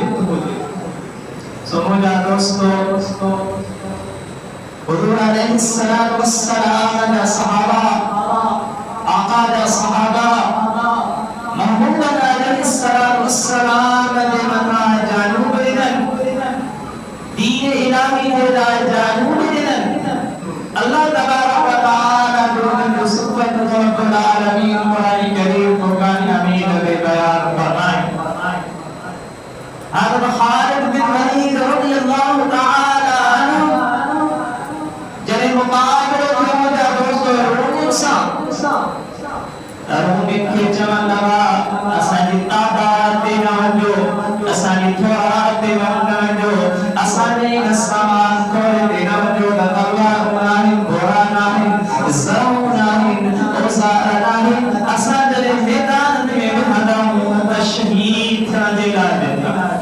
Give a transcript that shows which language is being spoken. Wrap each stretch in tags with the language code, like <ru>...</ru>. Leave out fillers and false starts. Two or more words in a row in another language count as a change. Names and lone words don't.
<sd>सो मुंहिंजा दोस्तो हुज़ूर</sd> <ar>عليه الصلاة والسلام</ar> <sd>जा सहाबा, आका जा सहाबा महमूद</sd> <ar>عليه الصلاة والسلام</ar> <sd>जे मथां जानू ॾिननि, दीन इलाही जे लाइ जानू ॾिननि। अल्लाह</sd> <ar>تبارك وتعالى</ar> <sd>जो</sd> <ar>سبحان رب العالمين</ar> <sd>कुरान करीम फुरकान हमीद में बयान फरमाए। हज़रत खालिद बिन वलीद</sd> <ar>رضي الله تعالى عنه</ar> <sd>जॾहिं मुक़ाबिलो थियो मुंहिंजा दोस्त रूम सां, रूम खे चवनि लॻा असांजी तादाद ते न वञो, असांजी थोरात ते न वञो, असांजे हिन सामान थोरे ते न वञो त तलवारूं आहिनि, घोड़ा आहिनि, ज़रूं आहिनि, औज़ार आहिनि, असां जॾहिं मैदान में विहंदा आहियूं त शहीद थियण जे लाइ वेंदा।</sd>